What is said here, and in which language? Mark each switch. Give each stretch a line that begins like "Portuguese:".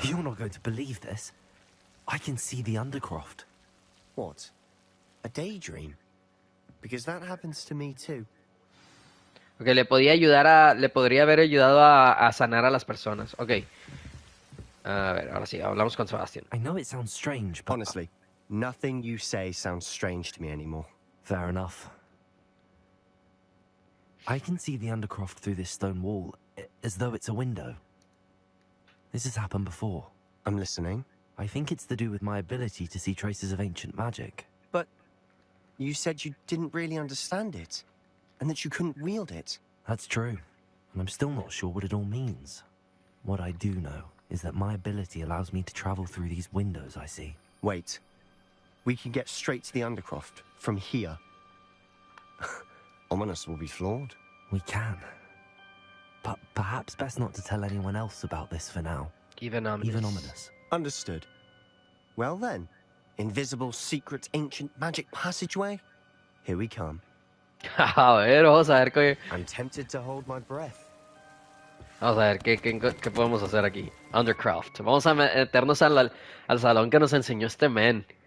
English: You're not going to believe this. I can see the Undercroft. What? A daydream? Because that happens to me too.
Spanish: Okay, le podría haber ayudado a sanar a las personas. Okay. A ver, ahora sí, hablamos con Sebastian.
English: I know it sounds strange, but... Honestly, nothing you say sounds strange to me anymore. Fair enough. I can see the Undercroft through this stone wall, as though it's a window. This has happened before. I'm listening. I think it's to do with my ability to see traces of ancient magic. But you said you didn't really understand it, and that you couldn't wield it. That's true, and I'm still not sure what it all means. What I do know is that my ability allows me to travel through these windows I see. Wait. We can get straight to the Undercroft from here. Ominous will be flawed. We can. But perhaps best not to tell anyone else about this for now. Even ominous. Understood. Well then, invisible, secret, ancient magic passageway? Here we come.
Spanish: A ver, vamos a ver qué...
English: I'm tempted to hold my breath.
Spanish: Vamos a ver, ¿qué podemos hacer aquí? Undercraft. Vamos a meternos al salón que nos enseñó este men.